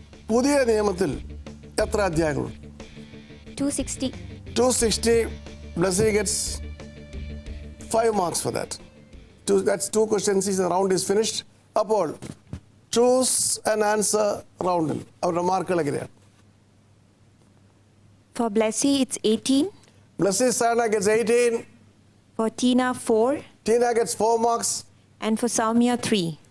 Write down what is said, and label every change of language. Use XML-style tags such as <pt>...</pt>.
<ml>പുതിയ നിയമത്തിൽ എത്ര അധ്യായങ്ങളുണ്ട്?</ml> <en>260. 260. Blessy gets 5 marks for that. That's 2 questions. The round is finished.</en> <ml>അപ്പോൾ</ml> <en>choose an answer</en> <ml>roundൽ അവരുടെ മാർക്കുകൾ എങ്ങനെയാണ്?</ml> <en>For Blessy, it's 18. Blessy Sana gets 18. For Tina, 4. Tina gets 4 marks. And for Saumya, 3.</en>